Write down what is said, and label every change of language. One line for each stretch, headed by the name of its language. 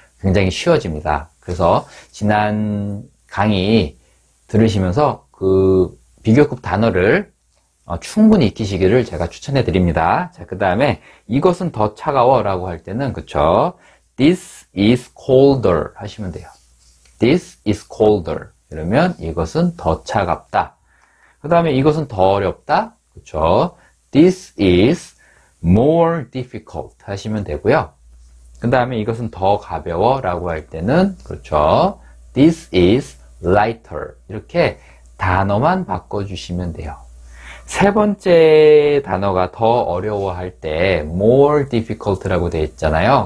Korean: 굉장히 쉬워집니다. 그래서 지난 강의 들으시면서 그 비교급 단어를 충분히 익히시기를 제가 추천해 드립니다. 자, 그 다음에 이것은 더 차가워 라고 할 때는, 그쵸,
English: this is colder
Korean: 하시면 돼요.
English: this is colder.
Korean: 그러면 이것은 더 차갑다. 그 다음에 이것은 더 어렵다.
English: 그쵸, this is more difficult
Korean: 하시면 되고요. 그 다음에 이것은 더 가벼워 라고 할 때는, 그렇죠,
English: this is lighter.
Korean: 이렇게 단어만 바꿔주시면 돼요. 세 번째 단어가 더 어려워할 때
English: more difficult
Korean: 라고 되어 있잖아요.